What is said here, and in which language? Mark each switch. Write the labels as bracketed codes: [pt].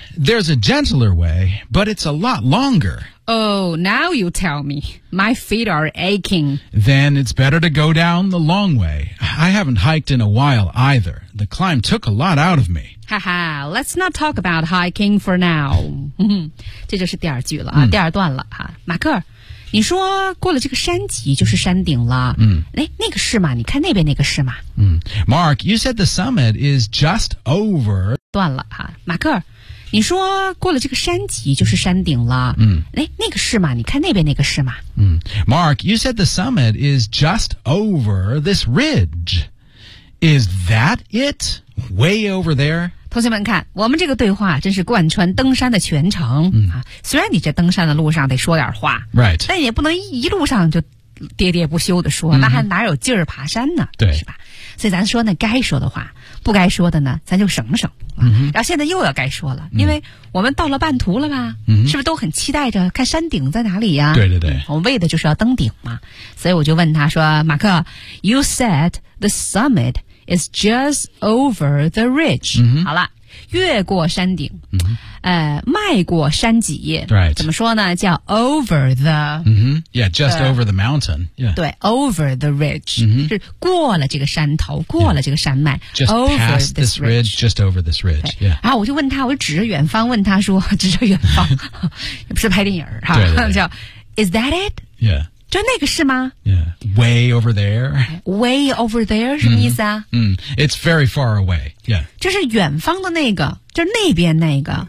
[en] There's a gentler way, but it's a lot longer. Oh, now you tell me. My feet are aching. Then it's better to go down the long way. I haven't hiked in a while either. The climb took a lot out of me. Haha, let's not talk about hiking for now. [zh] 这就是第二句了、第二段了、马克，你说过了这个山脊就是山顶了。那个是吗？你看那边那个是吗、 [en] Mark, you said the summit is just over. [zh] 断了、马克。你说过了这个山脊就是山顶了。那个是吗？你看那边那个是吗？ [en] Mark, you said the summit is just over this ridge. Is that it? Way over there? [zh] 同学们看，我们这个对话真是贯穿登山的全程、虽然你这登山的路上得说点话、 [en] right. [zh] 但也不能一路上就喋喋不休地说、那还哪有劲儿爬山呢对是吧？所以咱说呢该说的话不该说的呢咱就省省然后现在又要该说了因为我们到了半途了吧、是不是都很期待着看山顶在哪里呀、对对对我们为的就是要登顶嘛所以我就问他说马克 [en] You said the summit is just over the ridge、 [zh] 好了越过山顶、迈过山脊、 [en] right. [zh] 怎么说呢叫 over the、 [en] yeah just over the mountain、 [zh] 对 [en] over the ridge、 [zh] 是过了这个山头过了这个山脉、 [en] just over past this ridge just over this ridge、yeah. [zh] 然后我就问他我就指着远方问他说指着远方不是拍电影哈对对对 [en] 叫 is that it yeah [zh] 就那个是吗 [en] yeah way over there way over there [zh] 什么意思啊、 [en] it's very far away yeah [zh] 就是远方的那个就是那边那个